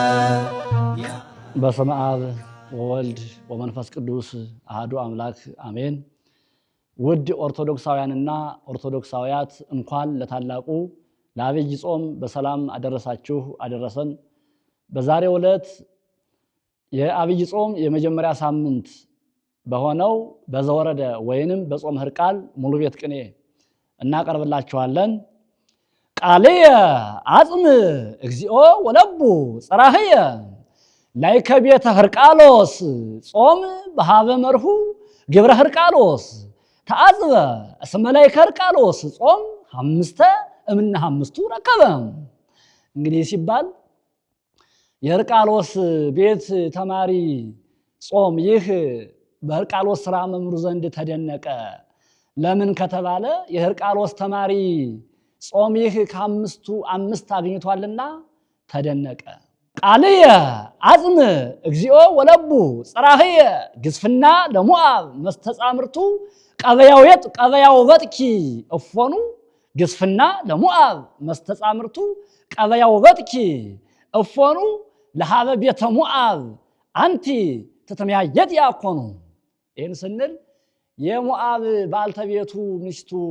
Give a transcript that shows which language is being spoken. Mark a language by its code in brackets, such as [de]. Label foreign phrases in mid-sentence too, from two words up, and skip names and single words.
[gez] በስመ አብ ወወልድ ወመንፈስ ቅዱስ አሐዱ አምላክ አሜን። [am] ውድ ኦርቶዶክሳውያንና ኦርቶዶክሳውያት እንኳን ለታላቁ ለዐቢይ ጾም በሰላም አደረሳችሁ አደረሰን። በዛሬው ዕለት የዐቢይ ጾም የመጀመሪያ ሳምንት በሆነው በዘወረደ ወይንም በጾመ ሕርቃል ሙሉ ቤት ቅኔ እናቀርብላችኋለን። [gez] ቃልየ አጽም እግዚኦ ወለቡ ጽራህየ ላይከ ቤተ ሕርቃሎስ ጾም በሃበ መርሁ ግብረ ሕርቃሎስ ተአጽበ እስመ ላይከ ሕርቃሎስ ጾም አምስተ እምነ አምስቱ ረከበ። [am] እንግዲህ ሲባል የሕርቃሎስ ቤት ተማሪ ጾም ይህ በሕርቃሎስ ሥራ መምህሩ ዘንድ ተደነቀ። ለምን ከተባለ የሕርቃሎስ ተማሪ ጾም ይህ ከአምስቱ አምስት አግኝቷልና ተደነቀ። [gez] ቃልየ አጽም እግዚኦ ወለቡ ጽራህየ ግዝፍና ለሞዓብ መስተጻምርቱ ቀበያው በጥኪ እፎኑ ግዝፍና ለሞዓብ መስተጻምርቱ ቀበያው በጥኪ እፎኑ ለሃበ ቤተ ሞዓብ አንቲ ተተመያየጥ ያኮኑ። [am] ይህን ስንል የሞዓብ ባልተቤቱ ሚስቱ